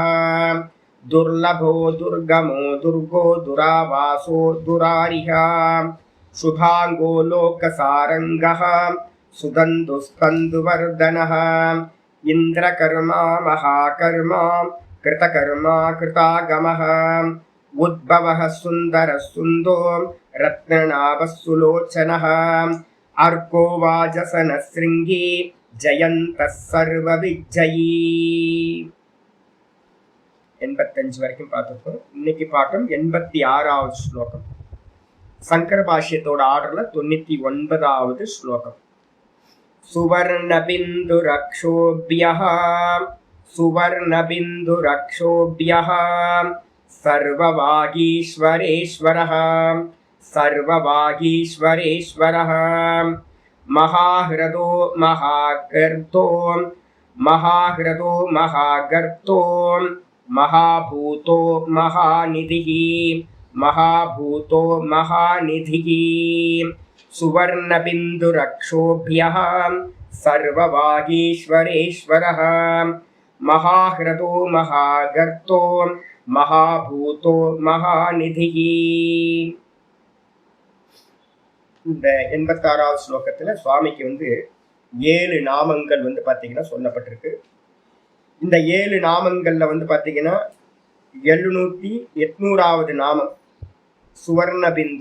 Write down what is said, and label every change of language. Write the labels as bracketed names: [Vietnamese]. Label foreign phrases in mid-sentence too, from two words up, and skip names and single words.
[Sanskrit] दुर्लभो दुर्गमो दुर्गो दुरावासो दुरारिः शुभांगो लोकसारंगः सुदन्तुस्कन्दुवर्धनः इन्द्रकर्मा महाकर्मा कृतकर्मा कृतागमः उद्भवः सुन्दरः सुन्दो रत्ननाभः सुलोचनः अर्को वाजसनः शृङ्गी जयन्तः सर्वविजयी. [Tamil] 85 வரைக்கும் பார்த்துருக்கோம். இன்னைக்கு பாட்டம் 86வது ஸ்லோகம். சங்கர பாஷ்யத்தோட ஆர்டர்ல 99வது ஸ்லோகம். [Sanskrit] सुवर्णबिन्दुरक्षोभ्यः सुवर्णबिन्दुरक्षोभ्यः सर्ववागीश्वरेश्वरः सर्ववागीश्वरेश्वरः महाहृदो महागर्तो महाहृदो महागर्तो महाभूतो महानिधिः महाभूतो महानिधिः. सुवर्णबिन्दुरक्षोभ्यः सर्ववागीश्वरेश्वरः महाहृदो महागर्तो महाभूतो महानिधिः. [Tamil] இந்த 86வது ஸ்லோகத்துல சுவாமிக்கு 7 நாமங்கள் பார்த்தீங்கன்னா சொல்லப்பட்டிருக்கு. இந்த 7 நாமங்கள்ல பார்த்தீங்கன்னா 800வது நாமம் சுவர்ண பிந்து.